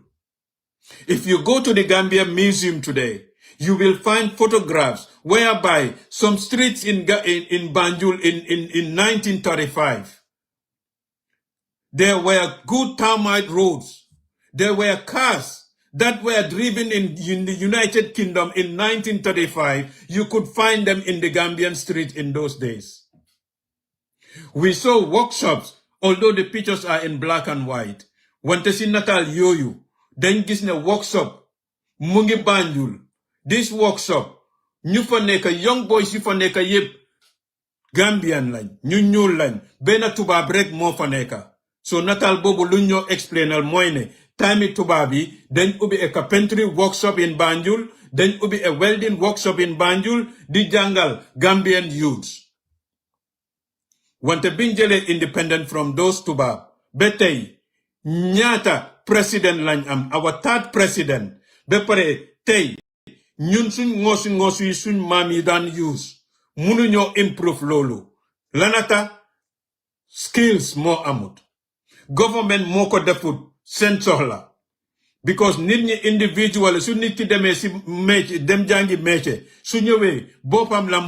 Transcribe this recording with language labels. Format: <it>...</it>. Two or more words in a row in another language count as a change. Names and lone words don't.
<en>If you go to the Gambia Museum today, you will find photographs whereby some streets in Banjul in 1935, there were good termite roads. There were cars that were driven in the United Kingdom in 1935. You could find them in the Gambian street in those days. We saw workshops, although the pictures are in black and white.</en> <wo>Wante si natal yoyu, then gis na workshop, mungi Banjul.</wo> <en>This workshop,</en> <wo>ñu fa nekk</wo> <en>young boys</en> <wo>yu fa nekk yépp Gambian lañ, ñu ñuul lañ, benn tubaab rek moo fa nekk. So natal bobu lu ñoo explainal mooy ne time tubaab yi dañ ubbi</wo> <en>a carpentry workshop in Banjul,</en> <wo>dañ ubbi</wo> <en>a welding workshop in Banjul</en> <wo>di jàngal</wo> <en>Gambian youths</en> <wo>wante biñ jëlee</wo> <en>independent from those</en> <wo>tubaab ba tey ñaata président lañ am</wo> <en>our third president</en> <wo>ba pare tey ñun suñ ngoosi yi suñ maam yi daan use mënuñoo improve loolu lanata skills moo amut government moo ko defut seen soxla because nit ñi individual su nit ki demee si métier dem jàngi métier su ñëwee boppam la</wo>